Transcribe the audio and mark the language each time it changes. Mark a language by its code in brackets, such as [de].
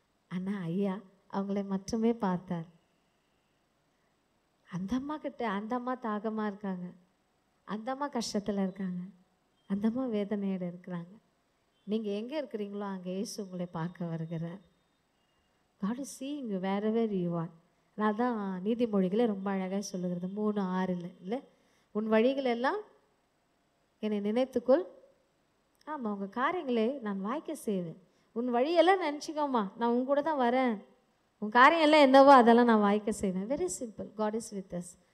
[ta] ஆனால் ஐயா அவங்கள மட்டுமே பார்த்தார். அந்த அம்மா கிட்ட, அந்த அம்மா தாகமாக இருக்காங்க, அந்த அம்மா கஷ்டத்தில் இருக்காங்க, அந்த அம்மா வேதனையோடு இருக்கிறாங்க. நீங்கள் எங்கே இருக்கிறீங்களோ அங்கே இயேசு உங்களை பார்க்க வருகிறார். [en] God is seeing you wherever you are. [ta] நான் தான் நீதிமொழிகளை ரொம்ப அழகாக சொல்லுகிறது 3:6 இல்லை, உன் வழிகள் எல்லாம் என்னை நினைத்துக்கொள், ஆமாம் உங்கள் காரியங்களே நான் வாய்க்க செய்வேன். உன் வழியெல்லாம் நினச்சிக்கோமா, நான் உன் கூட தான் வரேன், உன் காரியம் எல்லாம் என்னவோ அதெல்லாம் நான் வாய்க்க செய்வேன். [en] Very simple. God is with us.